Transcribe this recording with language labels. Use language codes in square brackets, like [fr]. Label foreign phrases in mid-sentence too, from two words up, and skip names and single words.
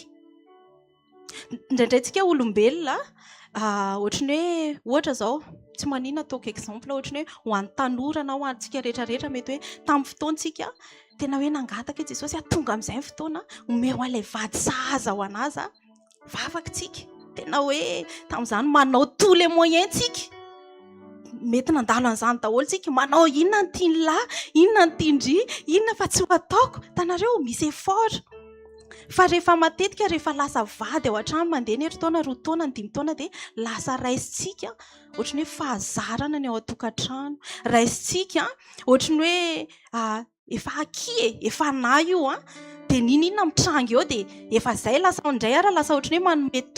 [mg] Indraindray tsika olombelona ohatrany hoe ohatra izao tsy manina ataoko exemple ohatrany hoe ho an'ny tanora na ho antsika rehetrarehetra mety hoe tamin'ny fotoantsika tena hoe nangataka Jesosy tonga amin'izay fotoana omeo an'ilay vady sahaza ho anazy vavaka tsika tena hoe tamin'izany manao [fr] tous les moyens [mg] tsika mety nandalo an'izany daholo tsika manao inona ny tiany lahy inona ny tiandry inona fa tsy ho ataoko tanareo misy effort fa rehefa matetika rehefa lasa vady ao an-trano mandeha ny herintaona 2 taona ny 5 taona dia lasa raisitsika ohatrany hoe fahazarana ny ao an-tokantrano raisitsika ohatrany hoe efa akie efa na io dia ninona mitranga eo dia efa izay lasa indray ara lasa ohatrany hoe